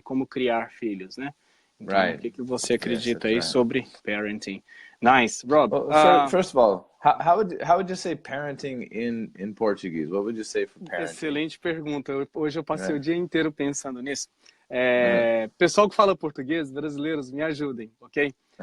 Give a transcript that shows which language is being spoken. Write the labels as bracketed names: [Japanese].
[Portuguese] Como criar filhos, né? Então, o que você acredita aí sobre parenting? [English] Nice, Rob. Well, first of all, how would you say parenting in Portuguese? What would you say for parenting? [Portuguese] Excelente pergunta. Hoje eu passei o dia inteiro pensando nisso. Pessoal que fala português, brasileiros, me ajudem, ok?